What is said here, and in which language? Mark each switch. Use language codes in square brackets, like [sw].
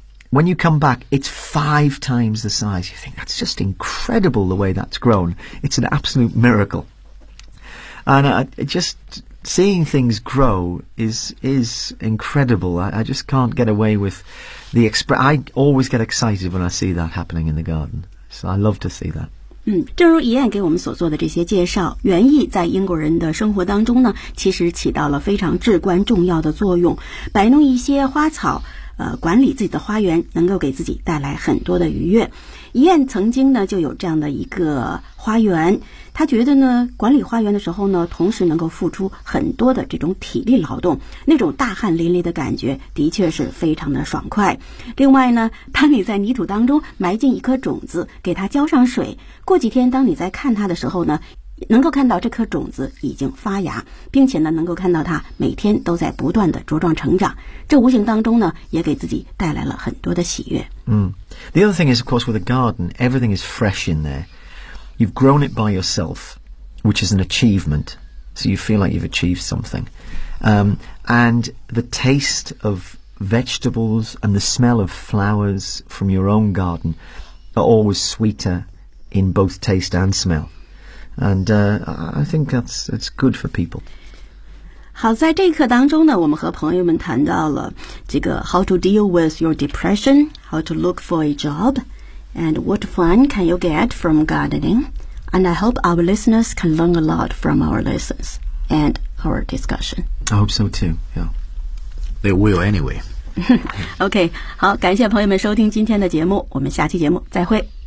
[en] When you come back, it's five times the size. You think, that's just incredible the way that's grown. It's an absolute miracle. And it just seeing things grow is incredible. I just can't get away with the express. I always get excited when I see that happening in the garden. So I love to see that. [zh] 正如怡燕给我们所做的这些介绍，园艺在英国人的生活当中呢，其实起到了非常至关重要的作用。摆弄一些花草，管理自己的花园，能够给自己带来很多的愉悦。怡燕曾经呢就有这样的一个花园，她觉得呢管理花园的时候呢，同时能够付出很多的这种体力劳动，那种大汗淋漓的感觉的确是非常的爽快。另外呢，当你在泥土当中埋进一颗种子，给它浇上水，过几天当你在看它的时候呢，能够看到这颗种子已经发芽，并且呢能够看到它每天都在不断的茁壮成长，这无形当中呢也给自己带来了很多的喜悦。 [en] The other thing is, of course, with a garden, everything is fresh in there. You've grown it by yourself, which is an achievement. So you feel like you've achieved something. And the taste of vegetables and the smell of flowers from your own garden are always sweeter in both taste and smell. And I think that's good for people. [zh] 好，在这一课当中呢，我们和朋友们谈到了这个 [en] how to deal with your depression, how to look for a job, and what fun can you get from gardening. And I hope our listeners can learn a lot from our lessons and our discussion. I hope so too. Yeah, they will anyway. [zh] OK, 好，感谢朋友们收听今天的节目，我们下期节目再会。